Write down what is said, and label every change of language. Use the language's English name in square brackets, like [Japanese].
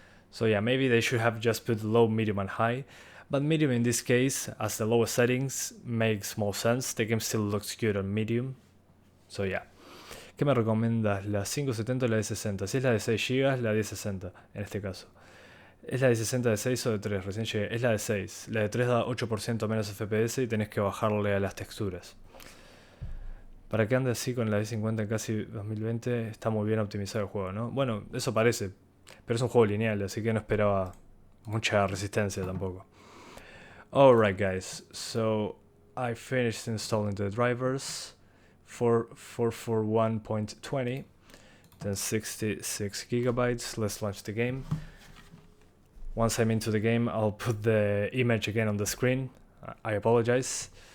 [English] So yeah, maybe they should have just put low, medium, and high. But medium in this case, as the lowest settings, makes more sense. The game still looks good on medium. So yeah. [Spanish] ¿Qué me recomiendas? ¿La 570 o la de 60? Si es la de 6 GB, la de 60 en este caso. ¿Es la de 60 de 6 o de 3? Recién llegué. Es la de 6. La de 3 da 8% menos FPS y tenés que bajarle a las texturas. Para que ande así con la de 50 en casi 2020, está muy bien optimizado el juego, ¿no? Bueno, eso parece. Pero es un juego lineal, así que no esperaba mucha resistencia tampoco. [English] Alright guys, so I finished installing the drivers. 441.20, then 66 gigabytes. Let's launch the game. Once I'm into the game, I'll put the image again on the screen. I apologize.